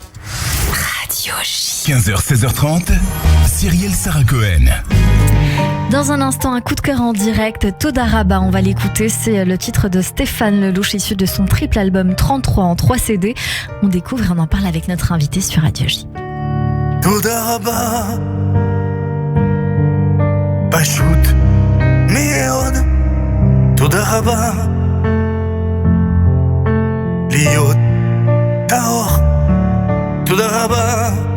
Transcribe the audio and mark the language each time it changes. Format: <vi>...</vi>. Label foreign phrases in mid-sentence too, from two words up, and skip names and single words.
<fr>Radio J. 15h, 16h30, Cyrielle Sarah Cohen. Dans un instant, un coup de cœur en direct, Todaraba, on va l'écouter, c'est le titre de Stéphane Lelouch issu de son triple album 33 en 3 CD. On découvre et on en parle avec notre invité sur Radio J.</fr> <he>Todaraba פשוט מאוד תודה רבה להיות טהור תודה רבה</he>